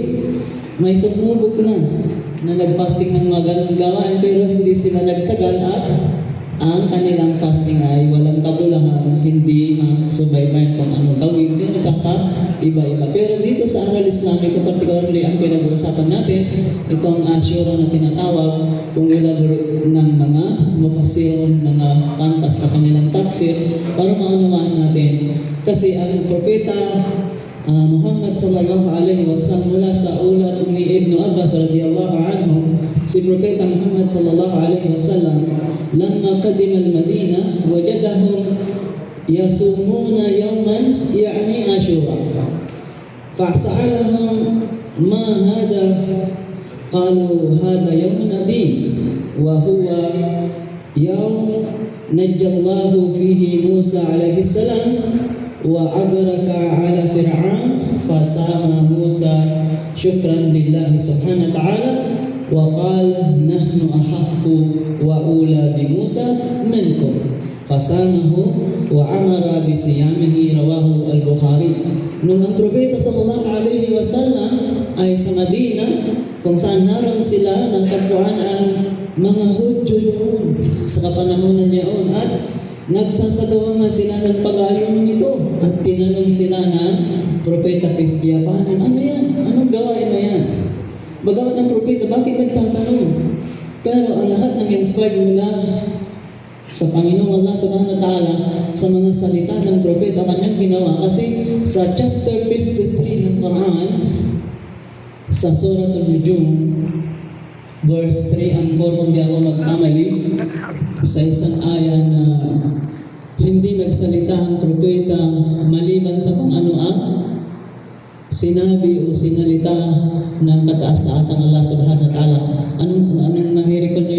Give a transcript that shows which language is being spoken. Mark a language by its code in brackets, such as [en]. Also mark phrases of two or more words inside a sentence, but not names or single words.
[tl] May sumubok na nag-fasting ng mga ganun gawain, pero hindi sila nagtagal at ang kanilang fasting ay walang kabulahan, hindi masubaybayan kung ano gawin, kaya nagkaka-iba-iba. Pero dito sa aral Islamiko, particularly ang pinag-uusapan natin, itong Ashura na tinatawag, kung elaborate ng mga mufassirun, mga pantas sa kanilang tafsir, para maunawaan natin. Kasi ang propeta Muhammad [ar] صلى الله عليه وسلم [tl] mula sa ulat ni Ibn Abbas [ar] رضي الله عنه, [tl] si Propeta [ar] Muhammad صلى الله عليه وسلم لما قدم المدينة وجدهم يصومون يوما يعني عاشوراء. فسألهم ما هذا? قالوا هذا يوم عظيم وهو يوم نجى الله فيه موسى عليه السلام وأغرق على فرعون فصام موسى شكرا لله سبحانه وتعالى وقال نحن أحق وأولى بموسى منكم فصامه وأمر بصيامه رواه البخاري. [tl] Nung ang propeta [ar] صلى الله عليه وسلم [tl] ay sa Madina, kung saan naroon sila, nagtagpuan ang mga Hudyo noon sa kapanahonan niyaon at nagsasagawa nga sila ng pag-aayuno nito at tinanong sila ng propeta [en] peace be upon him, [tl] ano yan? Anong gawain na yan? Bagamat ang propeta, bakit nagtatanong? Pero ang lahat ng inspired mula sa Panginoong Allah [ar] سبحانه وتعالى [tl] sa mga salita ng propeta kanyang ginawa. Kasi sa chapter 53 ng Quran, sa Surah Al-Nujum, [en] verse 3 and 4, [tl] kung di ako magkamali, sa isang aya na hindi nagsalita ang propeta maliban sa kung ano ang sinabi o sinalita ng kataas-taasang Allah [ar] سبحانه وتعالى. [tl] Anong nangyari